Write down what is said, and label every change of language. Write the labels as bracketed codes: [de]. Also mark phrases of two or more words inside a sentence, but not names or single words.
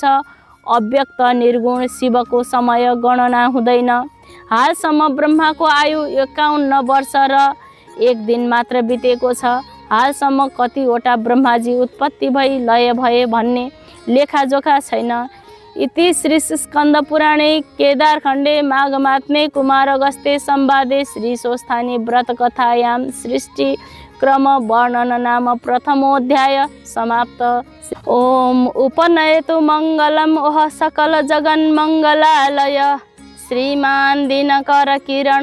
[ne] अव्यक्त निर्गुण शिवको समय गणना हुँदैन। हालसम्म ब्रह्माको आयु 51 वर्ष र 1 दिन मात्र बितेको छ। हालसम्म कतिवटा ब्रह्माजी उत्पत्ति भई लय भए भन्ने लेखाजोखा छैन। [sa] इति श्री स्कंद पुराणे केदारखण्डे माघमात्मे कुमारगस्ते संवादे श्री स्वस्थानी व्रत कथायां सृष्टि क्रम वर्णन नाम प्रथमोऽध्याय समाप्त। ओम उपनयतु मंगलम ओह सकल जगन मंगलालय श्रीमान दिनकर किरण